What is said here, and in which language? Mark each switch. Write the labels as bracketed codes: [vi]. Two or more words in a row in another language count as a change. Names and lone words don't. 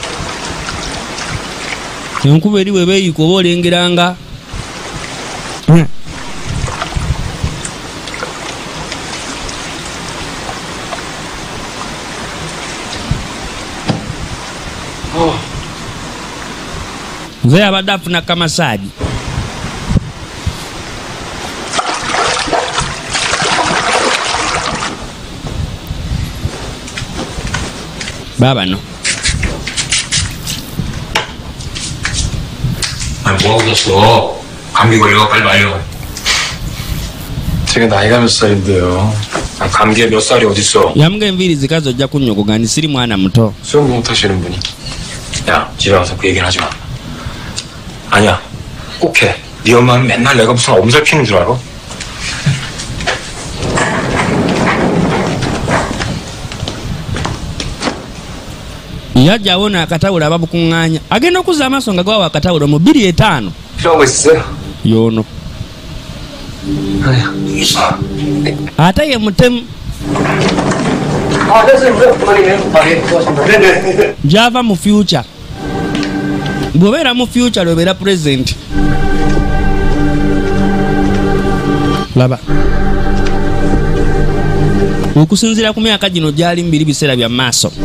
[lg] Enkuba eri bwe beeyika oba olengeranga nze yabadde afuna kamasaagi. Babano [ko] 아니 뭐하고 잤어? 감기 걸려 빨리 말려. 제가 나이가 몇 살인데요. 아, 감기에 몇 살이 어딨어? [lg] yamuga enviiri zikazi ojja kunnyogoga ndi siri mwana muto. [ko] 수영도 못하시는 분이. 야 집에 와서 그 얘기는 하지 마. 아니야 꼭 해. 네 엄마는 맨날 내가 무슨 엄살 피는 줄 알아? [lg] Yajja awona akatawula ababukuŋŋaanya agenda okuzza amaaso nga gwawa akatawula mu 2:5 [ko] 필요한 거 있어요? [lg] y'ono ate ye mutemu gy'ava mu future. Bw'obeera mu future lw'obeera present. Laba okusinziira ku myaka gino gyali 2 biseera bya maaso.